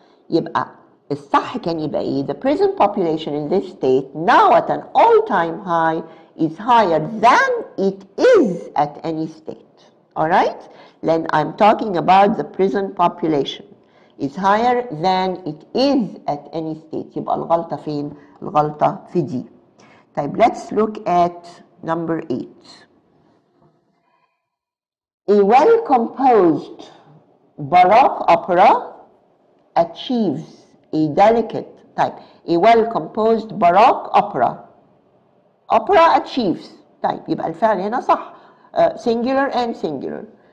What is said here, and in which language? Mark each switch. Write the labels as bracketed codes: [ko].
[ar] يبقى الصح كان يبقى ايه [en] the prison population in this state now at an all-time high is higher than it is at any state. Alright? Then I'm talking about the prison population is higher than it is at any state. [ar] يبقى الغلطة فين؟ الغلطة في دي. طيب [en] let's look at number 8. A well-composed Baroque opera achieves a delicate type. A well-composed Baroque opera achieves [ar] طيب يبقى الفعل هنا صح [en] singular and singular.